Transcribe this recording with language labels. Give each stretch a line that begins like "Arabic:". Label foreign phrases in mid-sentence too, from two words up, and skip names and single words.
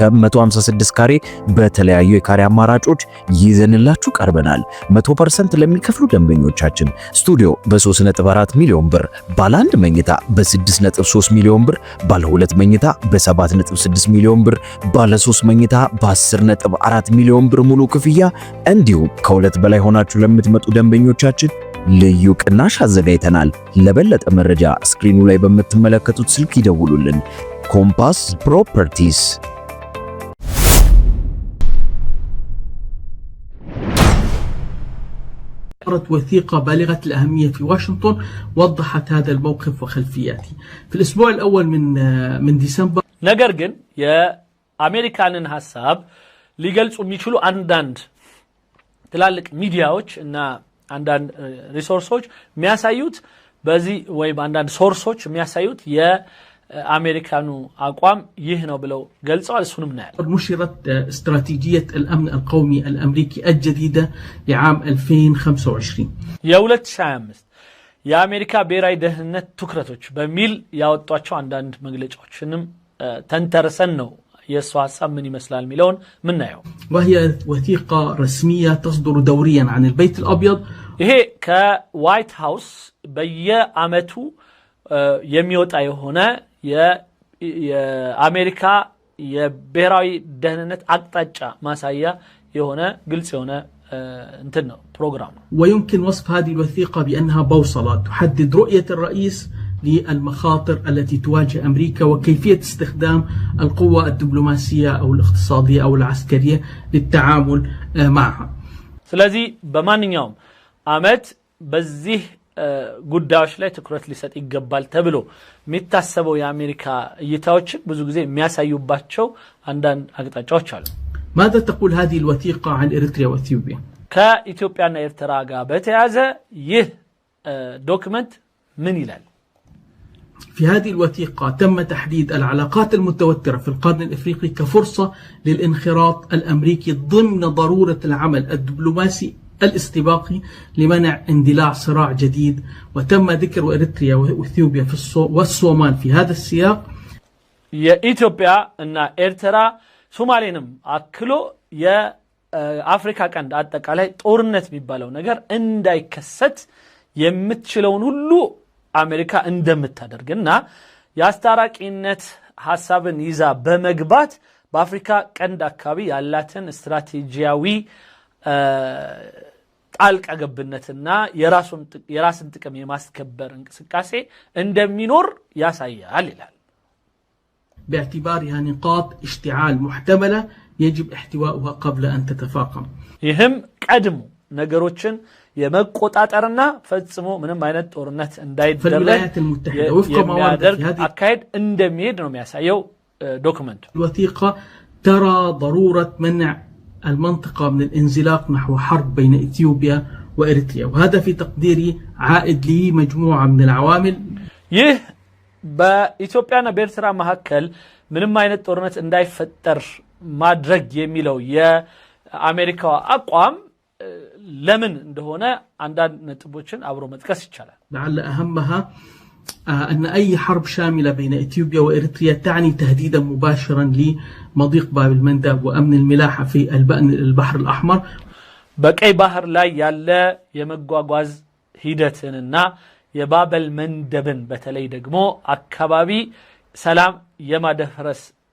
Amharic: 156 ካሬ በተለያዩ የካሬ አማራጮች ይዘንላችሁ ቀርበናል። 100% ለሚከፍሉ ደንበኞቻችን ስቱዲዮ በ3.4 ሚሊዮን ብር፣ ባለ 1 መኝታ በ6.3 ሚሊዮን ብር፣ ባለ 2 መኝታ በ7.6 ሚሊዮን ብር፣ ባለ 3 መኝታ በ10.4 ሚሊዮን ብር ሙሉ ክፍያ እንዲሁም ከሁለት በላይ ሆናችሁ ለምትመጡ ደንበኞቻችን ልዩ ቅናሽ አዘጋጅተናል። ለበለጠ መረጃ ስክሪኑ ላይ በምትመለከቱት ስልክ ይደውሉልን። ኮምፓስ ፕሮፐርቲስ።
Arabic: وثيقة بالغة الأهمية في واشنطن وضحت هذا الموقف وخلفياته في الأسبوع الأول من ديسمبر.
Amharic: ነገር ግን የአሜሪካንን ሐሳብ ሊገልጹ የሚችሉ አንዳንድ ትላልቅ ሚዲያዎች እና አንዳንድ ሪሶርሶች የሚያሳዩት በዚህ ወይ አንዳንድ ሶርሶች የሚያሳዩት የአሜሪካኑ አቋም ይህ ነው ብለው ገልጸዋል። እሱንም እናያለን።
Arabic: نشرت استراتيجية الأمن القومي الأمريكي الجديدة لعام 2025
Amharic: የ2025 የአሜሪካ ብሔራዊ ደህንነት ትኩረቶች በሚል ያወጧቸው አንዳንድ መግለጫዎችንም ተንተርሰን ነው የሱ ሐሳብ ምን ይመስላል ሚለውን ምናየው።
Arabic: وهي وثيقة رسمية تصدر دوريا عن البيت الأبيض.
Amharic: ይሄ ከዋይት ሃውስ በየአመቱ የሚወጣ የሆነ የአሜሪካ የብሔራዊ ደህንነት አቅጣጫ ማሳያ የሆነ ግልጽ የሆነ እንትን ነው ፕሮግራም ነው።
Arabic: ويمكن وصف هذه الوثيقة بأنها بوصلة تحدد رؤية الرئيس للمخاطر التي تواجه أمريكا وكيفية استخدام القوة الدبلوماسية أو الاقتصادية أو العسكرية للتعامل معها.
Amharic: ስለዚህ በማንኛውም አመት በዚህ ጉዳዮች ላይ ትኩረት ሊሰጥ ይገባል ተብሎ የሚታሰበው የአሜሪካ እይታዎችን ብዙ ጊዜ የሚያሳዩባቸው አንዳንድ አቅጣጫዎች አሉ።
Arabic: ماذا تقول هذه الوثيقة عن إريتريا وإثيوبيا؟
Amharic: ከኢትዮጵያና ኤርትራ ጋር በተያያዘ ይህ ዶክመንት ምን ይላል?
Arabic: في هذه الوثيقة تم تحديد العلاقات المتوترة في القرن الإفريقي كفرصة للانخراط الأمريكي ضمن ضرورة العمل الدبلوماسي الاستباقي لمنع اندلاع صراع جديد. وتم ذكر إريتريا وإثيوبيا والصومال في هذا السياق. يا إثيوبيا أن إريترا
Amharic: ሶማሌንም አክሎ የአፍሪካ ቀንድ አጠቃላይ ጦርነት የሚባለው ነገር እንዳይከሰት የምትችለውን ሁሉ አሜሪካ እንደምታደርግና የአስታራቂነት ሐሳብን ይዛ በመግባት በአፍሪካ ቀንድ አካባቢ ያላትን ስትራቴጂያዊ ጣልቃ ገብነትና የራስን ጥቅም የማስከበር እንቅስቃሴ እንደሚኖር ያሳያል ይላል።
Arabic: باعتبارها نقاط اشتعال محتملة يجب احتوائها قبل أن تتفاقم.
Amharic: ይህም ቀድሞ ነገሮችን የመቆጣጠርና ፈጽሞ ምንም አይነት ጦርነት እንዳይደረግ የሚያደርግ አካሄድ እንደሚሄድ ነው የሚያሳየው ዶክመንቱ።
Arabic: الوثيقة ترى ضرورة منع المنطقة من الانزلاق نحو حرب بين إثيوبيا وإريتريا وهذا في تقديري عائد لمجموعة من العوامل.
Amharic: ይህ በኢትዮጵያና በኤርትራ መካከል ምንም አይነት ጦርነት እንዳይፈጠር ማድረግ የሚለው የአሜሪካው አቋም ለምን እንደሆነ አንዳንድ ነጥቦችን አብሮ መጥቀስ ይቻላል።
Arabic: لعل أهمها أن أي حرب شاملة بين إثيوبيا وإريتريا تعني تهديدا مباشرا لمضيق باب المندب وأمن الملاحة في البحر الأحمر.
Amharic: በቀይ ባህር ላይ ያለ የመጓጓዝ ሂደትንና የባበል መንደብን በተለይ ደግሞ አካባቢ ሰላም የማደፍረስ